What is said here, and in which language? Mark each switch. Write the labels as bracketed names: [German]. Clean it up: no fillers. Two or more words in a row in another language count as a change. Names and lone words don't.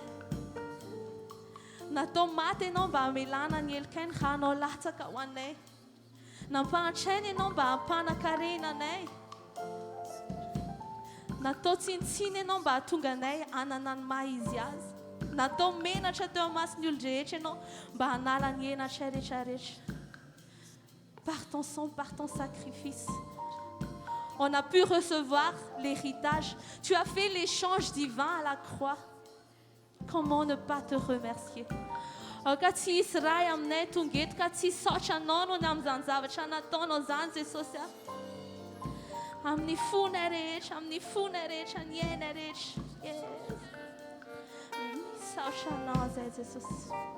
[Malagasy] Natao maty ianao mba hamelana ny helikainy raha anao latsaka ho anay. Nampahantraina ianao mba hampanankarena anay. Natao tsinitsiny ianao mba hahatonga anay hanana ny maha izy azy. Natao menatra teo amin'ny mason'ny olon-drehetra ianao mba hanala ny henatra rehetrarehetra. [French] Par ton sang, par ton sacrifice, on a pu recevoir l'héritage. Tu as fait l'échange divin à la croix. Comment ne pas te remercier? [Malagasy] Ka tsy hisy ray aminay tonga eto ka tsy hisaotra anao no ny amin'izany zavatra nataonao izany Jesosy. Amin'ny fonay rehetra, amin'ny fonay rehetra, ny ainay rehetra. Misaotra anao zay Jesosy.